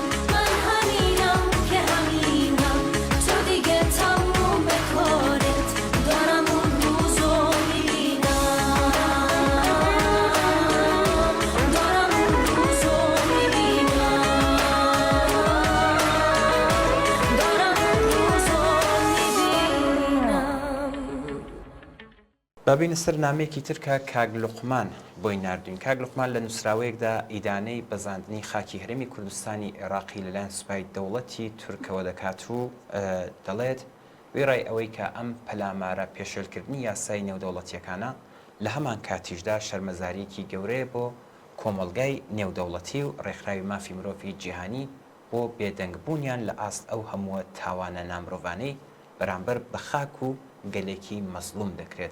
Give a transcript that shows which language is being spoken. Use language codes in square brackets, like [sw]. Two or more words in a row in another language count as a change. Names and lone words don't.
[fa] من همینم که همینم، تو دیگه تموم کارت، دارم اون روزو میبینم، دارم اون روزو میبینم، دارم اون روزو میبینم. [ckb] بابین سەر نامەیەکی ترکە کاگ لوقمان بۆی نردوین. کاگ لوقمان لە نووسراوەیەکدا ئیدانەی بەزاندنی خاکی هەرێمی کوردستانی عێراقی لەلایەن سوپای دەوڵەتی تورکەوە دەکات و دەڵێت وێڕای ئەوەی کە ئەم پەلامارە پێشێلکردنی یاسای نێودەوڵەتیەکانە لە هەمان کاتیشدا شەرمەزاریەکی گەورەیە بۆ کۆمەڵگای نێودەوڵەتی و ڕێکخراوی مافی مرۆڤی جیهانی بۆ بێدەنگبوونیان لە ئاست ئەو هەمووە تاوانە نامرۆڤانەی بەرامبەر بە خاک و گەلێکی مەزلوم دەکرێت.